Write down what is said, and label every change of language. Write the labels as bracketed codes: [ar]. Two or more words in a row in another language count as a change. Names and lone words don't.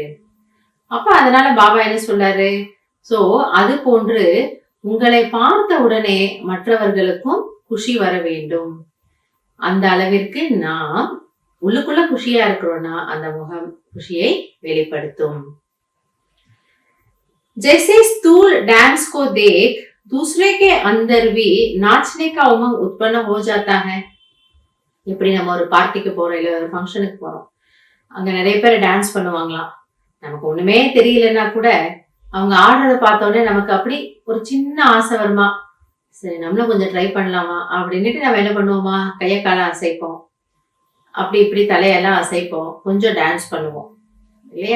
[ta] அப்ப அதனால பாபா என்ன சொல்றாரு, சோ அது போன்று உங்களை பார்த்த உடனே மற்றவர்களுக்கும் குஷி வர வேண்டும். அந்த அளவிற்கு நாம் உள்ளுக்குள்ள குஷியா இருக்கிறோம்னா அந்த முகம் குஷியை வெளிப்படுத்தும். [hi] जैसे स्थूल डांस को देख दूसरे के अंदर भी नाचने का उमंग उत्पन्न हो जाता है. [ta] எப்படி நம்ம ஒரு பார்ட்டிக்கு போறோம், இல்ல ஒரு ஃபங்க்ஷனுக்கு போறோம், அங்க நிறைய பேர் டான்ஸ் பண்ணுவாங்களாம். நமக்கு ஒண்ணுமே தெரியலன்னா கூட அவங்க ஆடுறத பார்த்தோன்னே நமக்கு அப்படி ஒரு சின்ன ஆசை வருமா, சரி நம்மளும் கொஞ்சம் ட்ரை பண்ணலாமா அப்படின்னுட்டு நம்ம என்ன பண்ணுவோமா, கையை காலை அசைப்போம், அப்படி இப்படி தலையெல்லாம் அசைப்போம், கொஞ்சம் டான்ஸ் பண்ணுவோம் இல்லையா.